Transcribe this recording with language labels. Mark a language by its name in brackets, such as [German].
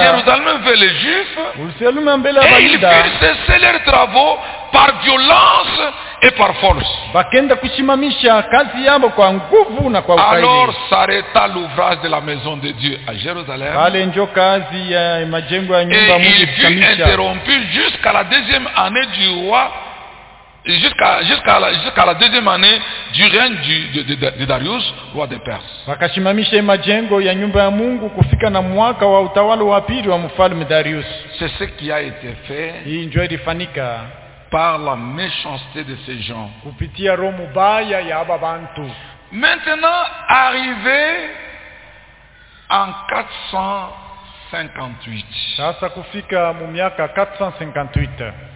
[French] à Jérusalem vers les Juifs [Swahili] Jérusalem mbele ya [French] Bayuda, et ils firent cesser leurs travaux par violence et par force. [Swahili] Wakaenda kusimamisha kazi yao kwa nguvu na kwa ukali. [French] Alors s'arrêta l'ouvrage de la maison de Dieu à Jérusalem. [Swahili] Pale njo kazi ya majengo ya nyumba ya Mungu kusimamisha. [French] Et il fut interrompu jusqu'à la deuxième année du roi. Jusqu'à la deuxième année du règne de Darius, roi des Perses. [Swahili] Wakashimamisha majengo ya nyumba ya Mungu kufika na mwaka wa utawala wa pili wa mfalme Darius. [French] C'est ce qui a été fait. [Swahili] Hii ndio ilifanyika [French] par la méchanceté de ces gens. [Swahili] Kupitia roho mbaya ya aba bantu. [French] Maintenant arrivé en 458. [Swahili] Sasa kufika mu miaka 458.